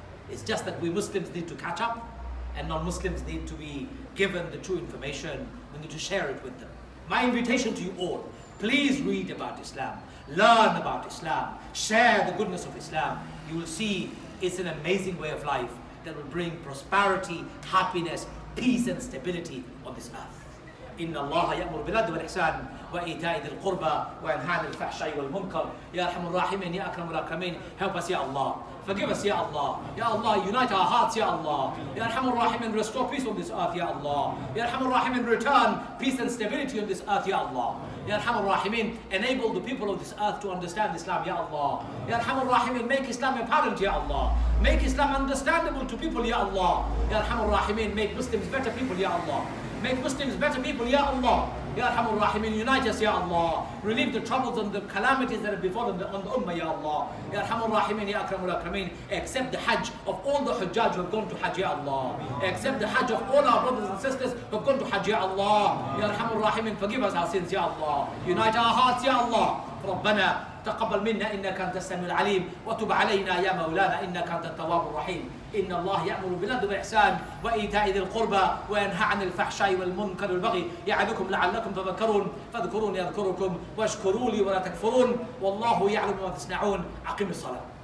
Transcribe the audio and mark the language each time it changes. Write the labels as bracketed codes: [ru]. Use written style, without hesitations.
[en] It's just that we Muslims need to catch up, and non-Muslims need to be given the true information. We need to share it with them. My invitation to you all, please read about Islam, learn about Islam, share the goodness of Islam. You will see it's an amazing way of life that will bring prosperity, happiness, peace and stability on this earth. [ar] إن الله يأمر بالعدل والإحسان وإيتاء ذي القربى وينهى عن الفحشاء والمنكر يا أرحم الراحمين يا أكرم الأكرمين. [en] Help us, Ya Allah. Forgive us, Ya Allah. Ya Allah, unite our hearts, Ya Allah. Ya Arhamar Rahimin, restore peace on this earth, Ya Allah. Ya Arhamar Rahimin, return peace and stability on this earth, Ya Allah. Ya Arhamar Rahimin, enable the people of this earth to understand Islam, Ya Allah. Ya Arhamar Rahimin, make Islam apparent, Ya Allah. Make Islam understandable to people, Ya Allah. Ya Arhamar Rahimin, make Muslims better people, Ya Allah. Make Muslims better people, Ya Allah. Ya Arhamar Rahimin, unite us, Ya Allah. Relieve the troubles and the calamities that have befallen on the Ummah, Ya Allah. Ya Arhamar Rahimin, Ya Akramul Akrameen. Accept the Hajj of all the Hujjaj who have gone to Hajj, Ya Allah. Accept the Hajj of all our brothers and sisters who have gone to Hajj, Ya Allah. Ya Arhamar Rahimin, forgive us our sins, Ya Allah. Unite our hearts, Ya Allah. [ar] ربنا تقبل منا إنك أنت السميع العليم وتب علينا يا مولانا إنك أنت التواب الرحيم إن الله يأمر بالعدل والإحسان وإيتاء ذي القربى وينهى عن الفحشاء والمنكر والبغي يعظكم لعلكم تذكرون فاذكروني أذكركم واشكروا لي ولا تكفرون والله يعلم ما تصنعون أقم الصلاة